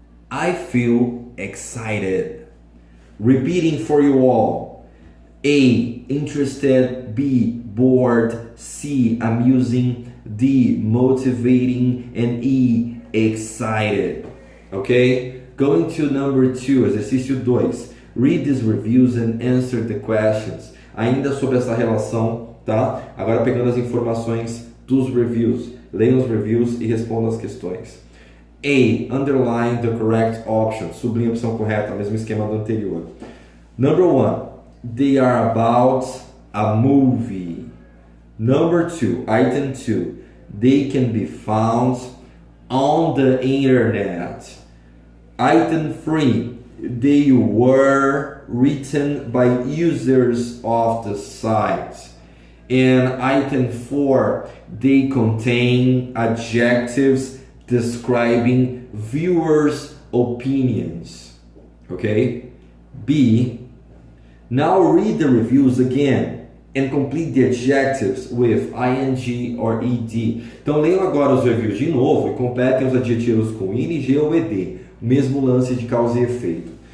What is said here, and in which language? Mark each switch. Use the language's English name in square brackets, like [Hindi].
[English] I feel excited. Repeating for you all. A. interested. B, bored. C, amusing. D, motivating. And E, excited. Ok? Going to number 2, [Portuguese] exercício 2. [English] Read these reviews and answer the questions. [Portuguese] Ainda sobre essa relação, tá? Agora pegando as informações dos reviews. Leiam os reviews e respondam as questões. A, [English] underline the correct option. [Portuguese] Sublinha a opção correta, mesmo esquema do anterior. [English] Number 1, they are about a movie. Number 2, item 2, they can be found on the internet. Item 3, they were written by users of the site. And item 4, they contain adjectives describing viewers' opinions. Okay? B, now read the reviews again and complete the adjectives with ing or ed. [Portuguese] Então leiam agora os reviews de novo e completem os adjetivos com ing ou ed. Mesmo lance de causa e efeito.